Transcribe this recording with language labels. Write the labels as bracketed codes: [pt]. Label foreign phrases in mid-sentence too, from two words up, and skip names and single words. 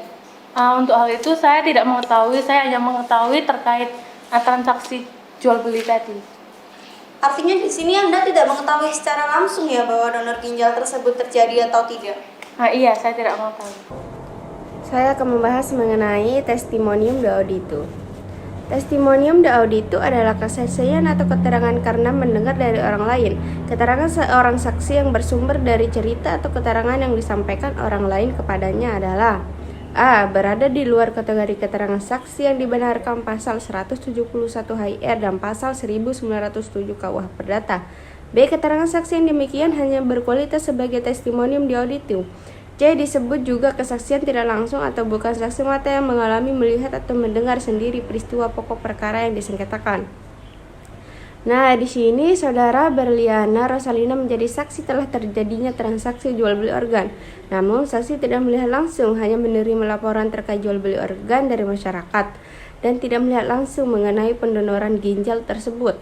[id] Untuk hal itu saya tidak mengetahui, saya hanya mengetahui terkait transaksi jual beli tadi. Artinya di sini Anda tidak mengetahui secara langsung ya bahwa donor ginjal tersebut terjadi atau tidak? Iya, saya tidak mengetahui. Saya akan membahas mengenai [la] testimonium de audito. Testimonium de audito [id] adalah kesaksian atau keterangan karena mendengar dari orang lain. Keterangan seorang saksi yang bersumber dari cerita atau keterangan yang disampaikan orang lain kepadanya adalah: A. Berada di luar kategori keterangan saksi yang dibenarkan pasal 171 HIR dan pasal 1907 KUH Perdata. B. Keterangan saksi yang demikian hanya berkualitas sebagai [la] testimonium de audito. [id] C. Disebut juga kesaksian tidak langsung atau bukan saksi mata yang mengalami, melihat, atau mendengar sendiri peristiwa pokok perkara yang disengketakan. Nah, di sini saudara Berliana Rosalina menjadi saksi telah terjadinya transaksi jual beli organ. Namun, saksi tidak melihat langsung, hanya menerima laporan terkait jual beli organ dari masyarakat dan tidak melihat langsung mengenai pendonoran ginjal tersebut.